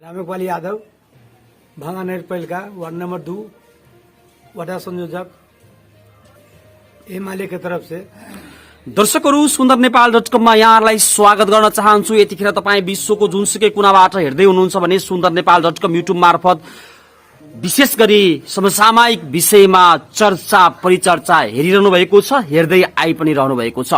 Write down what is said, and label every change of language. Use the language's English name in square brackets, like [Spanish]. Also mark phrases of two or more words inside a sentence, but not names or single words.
[Hindi] रामेपाल यादव भांगानेर पहिलका वार्ड नंबर 2 वडा संयोजक एमाले की तरफ से। [Nepali] दर्शकहरू सुन्दर नेपाल.com मा यहाँहरूलाई स्वागत गर्न चाहन्छु। यतिखेर तपाईँ विश्वको जुनसुकै कुनाबाट हेर्दै हुनुहुन्छ भने सुन्दर नेपाल.com युट्युब मार्फत विशेष गरी समसामयिक विषयमा चर्चा परिचर्चा हेरिरहनु भएको छ, हेर्दै आइ पनि रहनु भएको छ।